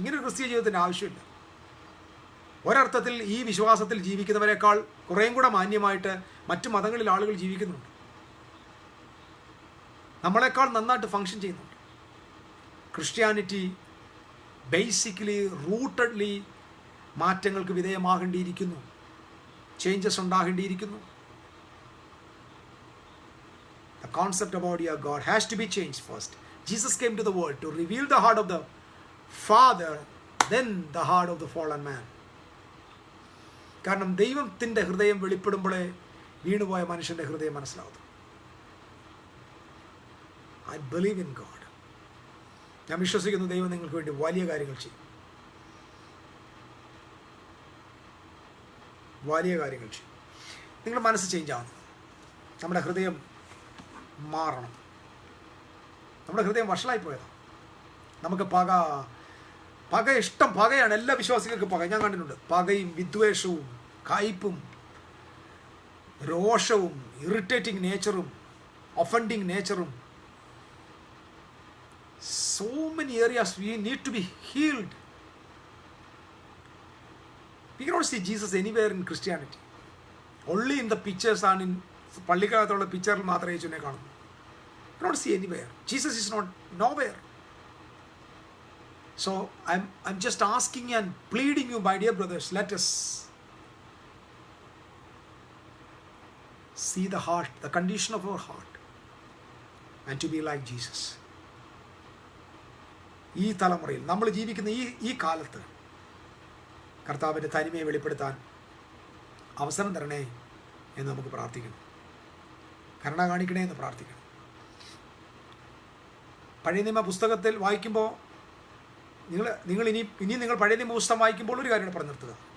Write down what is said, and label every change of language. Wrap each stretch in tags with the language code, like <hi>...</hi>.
<ml>ഇങ്ങനെ ഒരു ക്രിസ്തീയ ജീവിതത്തിൻ്റെ ആവശ്യമില്ല. ഒരർത്ഥത്തിൽ ഈ വിശ്വാസത്തിൽ ജീവിക്കുന്നവരെക്കാൾ കുറേയും കൂടെ മാന്യമായിട്ട് മറ്റു മതങ്ങളിൽ ആളുകൾ ജീവിക്കുന്നുണ്ട്. നമ്മളെക്കാൾ നന്നായിട്ട് ഫങ്ഷൻ ചെയ്യുന്നുണ്ട്. ക്രിസ്ത്യാനിറ്റി ബേസിക്കലി റൂട്ടഡ്ലി മാറ്റങ്ങൾക്ക് വിധേയമാകേണ്ടിയിരിക്കുന്നു. Changes ഉണ്ടാകേണ്ടിയിരിക്കുന്നു.</ml> <en>The concept about your God has to be changed first. Jesus came to the world to reveal the heart of the Father, then the heart of the fallen man.</en> <ml>കാരണം ദൈവത്തിൻ്റെ ഹൃദയം വെളിപ്പെടുമ്പോഴേ വീണുപോയ മനുഷ്യൻ്റെ ഹൃദയം മനസ്സിലാവുന്നു.</ml> <en>I believe in God.</en> <ml>ഞാൻ വിശ്വസിക്കുന്നു ദൈവം നിങ്ങൾക്ക് വേണ്ടി വലിയ കാര്യങ്ങൾ ചെയ്യും. വലിയ കാര്യങ്ങൾ ചെയ്യും. നിങ്ങളുടെ മനസ്സ് ചേഞ്ച് ആവണം. നമ്മുടെ ഹൃദയം മാറണം. നമ്മുടെ ഹൃദയം വഷളായി പോയതാണ്. നമുക്ക് പക ഇഷ്ടം, പകയാണ്. എല്ലാ വിശ്വാസികൾക്കും പക. ഞാൻ കണ്ടിട്ടുണ്ട്. പകയും വിദ്വേഷവും കയ്പും രോഷവും irritating നേച്ചറും offending നേച്ചറും.</ml> <en>So many areas we need to be healed. We cannot see Jesus anywhere in Christianity. Only in the pictures and in</en> <ml>പള്ളിക്കകത്തുള്ള പിക്ചറിൽ മാത്രമേ യേശുവിനെ കാണുന്നു.</ml> <en>We cannot see anywhere. Jesus is not nowhere. So I'm just asking and pleading you, my dear brothers, let us see the heart, the condition of our heart, and to be like Jesus.</en> <ml>ഈ തലമുറയിൽ നമ്മൾ ജീവിക്കുന്ന ഈ കാലത്ത് കർത്താവിൻ്റെ തനിമയെ വെളിപ്പെടുത്താൻ അവസരം തരണേ എന്ന് നമുക്ക് പ്രാർത്ഥിക്കണം. കരുണ കാണിക്കണേ എന്ന് പ്രാർത്ഥിക്കണം. പഴയ നിയമ പുസ്തകത്തിൽ വായിക്കുമ്പോൾ നിങ്ങൾ ഇനി നിങ്ങൾ പഴയ നിയമ പുസ്തകം വായിക്കുമ്പോൾ ഒരു കാര്യം പറഞ്ഞു നിർത്തുക.</ml>